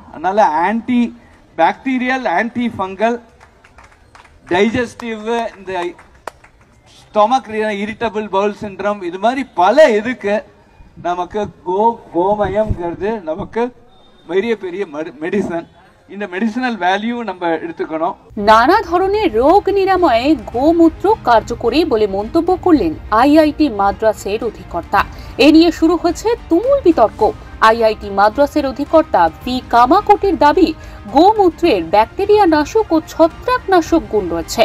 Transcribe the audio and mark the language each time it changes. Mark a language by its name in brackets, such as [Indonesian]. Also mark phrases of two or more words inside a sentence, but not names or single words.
[Tamil] அதனால [English] anti bacterial, anti fungal, digestive, [Tamil] இந்த [English] stomach irritable bowel syndrome, [Tamil] இது மாதிரி பல இதுக்கு நமக்கு கோமயம்ங்கிறது நமக்கு பெரிய மெடிசன். இந்த [English] medicinal value [Tamil] நம்ம எடுத்துக்கணும்। [Bangla] নানা ধরনের রোগ নিরাময়ে গোমূত্র কার্যকরী বলে মন্তব্য করলেন আইআইটি মাদ্রাসের অধিকর্তা। এ নিয়ে শুরু হয়েছে তুমুল বিতর্ক। আইআইটি মাদ্রাসের অধিকর্তা ভি কামাকোটির দাবি, গোমূত্রের ব্যাকটেরিয়া নাশক ও ছত্রাক নাশক গুণ রয়েছে।